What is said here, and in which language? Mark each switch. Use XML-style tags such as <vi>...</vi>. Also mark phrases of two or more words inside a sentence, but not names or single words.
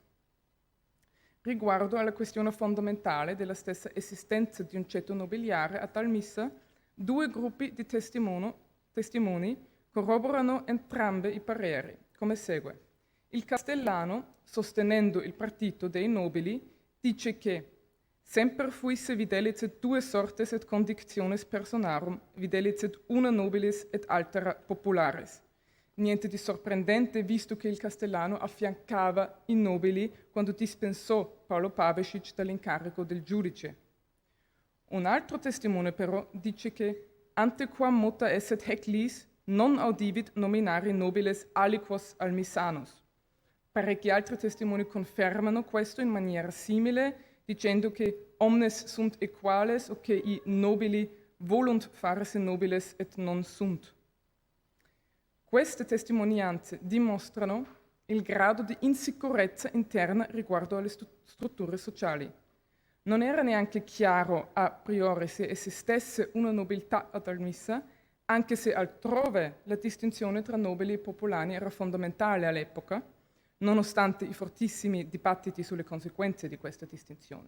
<it>Riguardo alla questione fondamentale della stessa esistenza di un ceto nobiliare a tal missa, 2 gruppi di testimoni corroborano entrambi i pareri, come segue. Il Castellano, sostenendo il partito dei nobili, dice che</it> <la>semper fuisse videlicet 2 sortes et condictiones personarum, videlicet una nobilis et altera popularis.</la> <it>Niente di sorprendente visto che il Castellano affiancava i nobili quando dispensò Paolo Pavesic dall'incarico del giudice. Un altro testimone però dice che</it> <la>antequam mota esset haec lis non audivit nominari nobiles aliquos almissanos.</la> <it>Parecchi altri testimoni confermano questo in maniera simile, dicendo che</it> <la>omnes sunt equales</la> <it>o che i nobili</it> <la>volunt farese nobiles et non sunt.</la> <it>Queste testimonianze dimostrano il grado di insicurezza interna riguardo alle strutture sociali. Non era neanche chiaro a priori se esistesse una nobiltà ad Almissa, anche se altrove la distinzione tra nobili e popolani era fondamentale all'epoca, nonostante i fortissimi dibattiti sulle conseguenze di questa distinzione.</it>